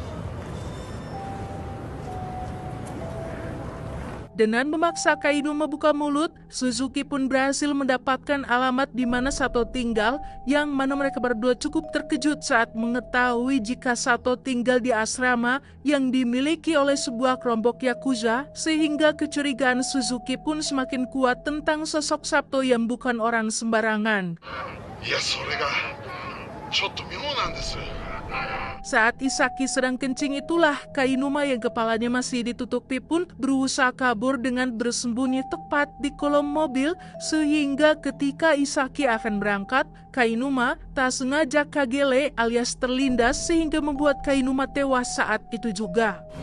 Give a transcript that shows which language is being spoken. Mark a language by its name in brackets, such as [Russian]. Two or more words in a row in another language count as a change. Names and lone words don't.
[Indonesian] Dengan memaksa Kainuma buka mulut, Suzuki pun berhasil mendapatkan alamat di mana Sato tinggal, yang mana mereka berdua cukup terkejut saat mengetahui jika Sato tinggal di asrama yang dimiliki oleh sebuah kelompok Yakuza, sehingga kecurigaan Suzuki pun semakin kuat tentang sosok Sato yang bukan orang sembarangan. [Japanese] いやそれがちょっと妙なんです。 [Indonesian] Saat Isaki sedang kencing itulah Kainuma yang kepalanya masih ditutupi pun berusaha kabur dengan bersembunyi tepat di kolong mobil, sehingga ketika Isaki akan berangkat, Kainuma tak sengaja kagele alias terlindas sehingga membuat Kainuma tewas saat itu juga.